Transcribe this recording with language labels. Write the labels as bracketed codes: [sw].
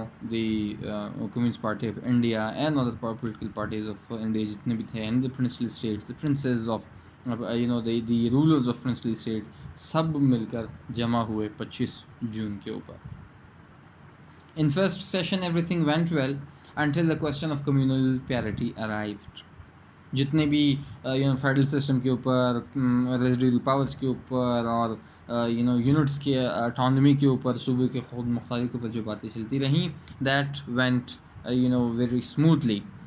[en] the communist party of India and other political parties of India [ur] جتنے بھی تھے, [en] and the princely states, the princes of the rulers of princely state, [ur] سب مل کر جمع ہوئے 25 جون کے اوپر. [en] In first session everything went well until the question of communal parity arrived. [ur] جتنے بھی فیڈرل سسٹم کے اوپر, ریزیڈیول پاورز کے اوپر اور یونٹس کے اٹانومی کے اوپر، صوبے کے خود مختاری کے اوپر جو باتیں چلتی رہیں، [en] That went very smoothly.